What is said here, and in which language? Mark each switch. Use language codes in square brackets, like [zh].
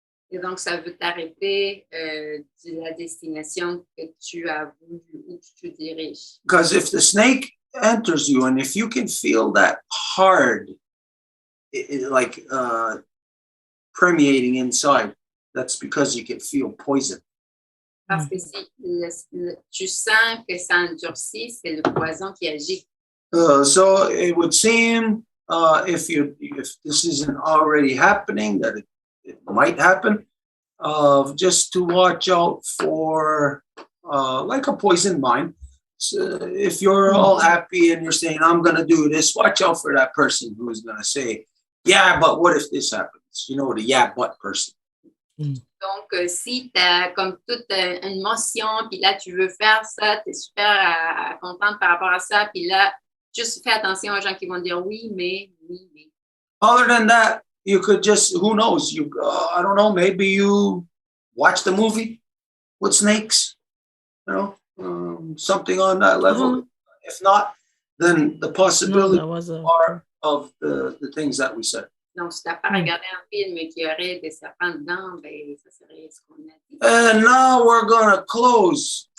[fr] Et donc, ça veut t'arrêter de la destination que tu as voulu, où tu te diriges. [en] Because if the snake enters you and if you can feel that hard like permeating inside. That's because you can feel poison. [fr] Parce que si tu sens que ça endurcit, c'est le poison qui agit. [en] So it would seem if this isn't already happening, that it might happen, just to watch out for like a poison mind. So if you're all happy and you're saying, I'm going to do this, watch out for that person who's going to say, yeah, but what if this happens? You know, the yeah, but person. [fr] Donc, si tu as comme toute une motion, puis là, tu veux faire ça, tu es super contente par rapport à ça, puis là, juste fais attention aux gens qui vont dire oui, mais. [en] Other than that, you could just, who knows, I don't know, maybe you watch the movie with snakes, you know, something on that level. If not, then the possibility are of the things that we said. [fr] Donc, si tu n'as pas regardé un film qui aurait des serpents dedans, ben, ça serait ce qu'on a dit. [en] And now we're going to close.